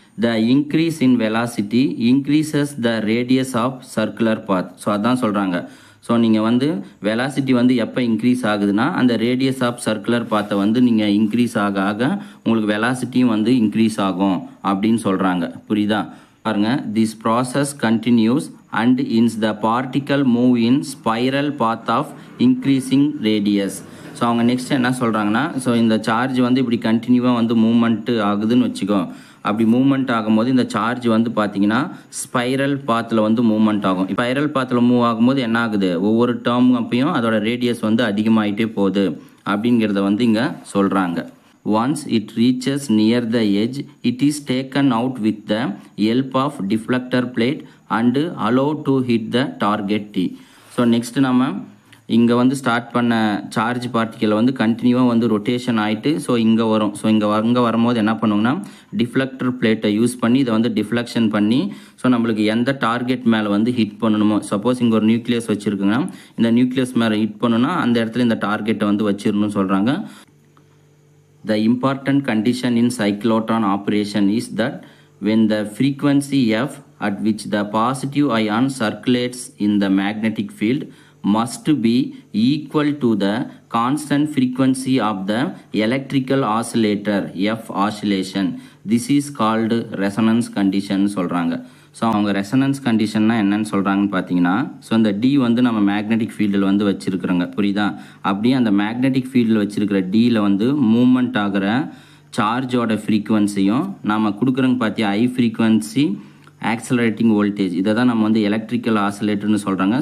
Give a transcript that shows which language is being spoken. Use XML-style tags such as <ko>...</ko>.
<en>The increase in velocity increases the radius of circular path.</en> <ta>So அதான் சொல்கிறாங்க. So நீங்கள் வந்து வெலாசிட்டி வந்து எப்போ இன்க்ரீஸ் ஆகுதுன்னா அந்த ரேடியஸ் ஆஃப் சர்க்குலர் பாத்தை வந்து நீங்கள் இன்க்ரீஸ் ஆக ஆக உங்களுக்கு வெலாசிட்டியும் வந்து இன்க்ரீஸ் ஆகும் அப்படின்னு சொல்கிறாங்க. புரியுதா?</ta> <en>பாருங்க, this process continues and is the particle move in spiral path of increasing radius.</en> <ta>So அவங்க நெக்ஸ்ட் என்ன சொல்கிறாங்கன்னா, ஸோ இந்த சார்ஜ் வந்து இப்படி கண்டினியூவாக வந்து மூவ்மெண்ட் ஆகுதுன்னு வச்சுக்கோ. அப்படி மூவ்மெண்ட் ஆகும்போது இந்த சார்ஜ் வந்து பார்த்தீங்கன்னா ஸ்பைரல் பாத்தில் வந்து மூவ்மெண்ட் ஆகும். ஸ்பைரல் பாத்தில் மூவ் ஆகும்போது என்ன ஆகுது, ஒவ்வொரு டேர்ம் அப்பையும் அதோட ரேடியஸ் வந்து அதிகமாகிட்டே போகுது அப்படிங்கிறத வந்து இங்கே சொல்கிறாங்க.</ta> <en>Once it reaches near the edge, it is taken out with the help of deflector plate and allowed to hit the target T.</en> <ta>So next நம்ம இங்கே வந்து ஸ்டார்ட் பண்ண சார்ஜ் பார்ட்டிக்கல் வந்து கண்டினியூவாக வந்து ரொட்டேஷன் ஆகிட்டு ஸோ இங்கே வரும். ஸோ இங்கே வரும்போது என்ன பண்ணுவோம்னா டிஃப்ளெக்டர் பிளேட்டை யூஸ் பண்ணி இதை வந்து டிஃப்ளெக்ஷன் பண்ணி ஸோ நம்மளுக்கு எந்த டார்கெட் மேலே வந்து ஹிட் பண்ணணுமோ, சப்போஸ் இங்கே ஒரு நியூக்ளியஸ் வச்சுருக்குங்கன்னா இந்த நியூக்ளியஸ் மேலே ஹிட் பண்ணணும்னா அந்த இடத்துல இந்த டார்கெட்டை வந்து வச்சிடணும்னு சொல்கிறாங்க.</ta> <en>The important condition in cyclotron operation is that when the frequency f at which the positive ion circulates in the magnetic field must be equal to the constant frequency of the electrical oscillator F oscillation. This is called resonance condition சொல்கிறாங்க.</en> <ta>So அவங்க resonance கண்டிஷன்னா என்னன்னு சொல்கிறாங்கன்னு பார்த்தீங்கன்னா, so அந்த D வந்து நம்ம magnetic ஃபீல்டில் வந்து வச்சுருக்குறோங்க. புரியுதா? அப்படியே அந்த மேக்னெட்டிக் ஃபீல்டில் வச்சுருக்கிற Dயில் வந்து மூவ்மெண்ட் ஆகிற சார்ஜோட ஃப்ரீக்குவன்சியும் நம்ம கொடுக்குறோங்க பார்த்தியா ஹை ஃப்ரீக்குவன்சி ஆக்சலரேட்டிங் வோல்டேஜ், இதை தான் நம்ம வந்து எலக்ட்ரிக்கல் ஆசிலேட்டர்னு சொல்கிறாங்க.</ta>